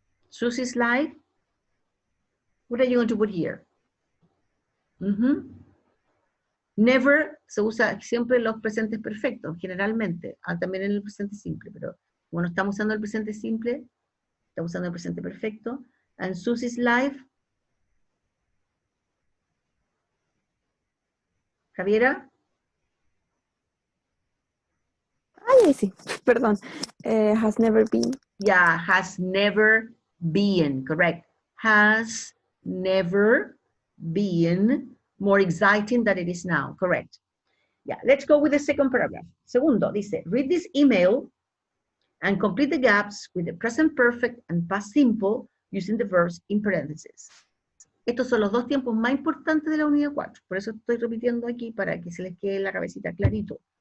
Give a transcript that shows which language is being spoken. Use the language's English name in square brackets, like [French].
[English] Susie's life, what are you going to put here? [Spanish] Never se usa siempre los presentes perfectos, generalmente, también en el presente simple, pero como no estamos usando el presente simple, estamos usando el presente perfecto. [English] And Susie's life, Javiera. [Spanish] Sí, perdón. [English] Has never been. Yeah, has never been, correct. Has never been more exciting than it is now, correct. Yeah, let's go with the second paragraph. [Spanish] Segundo, dice, [English] read this email and complete the gaps with the present perfect and past simple using the verbs in parentheses. [Spanish] Estos son los dos tiempos más importantes de la unidad 4. Por eso estoy repitiendo aquí para que se les quede en la cabecita clarito.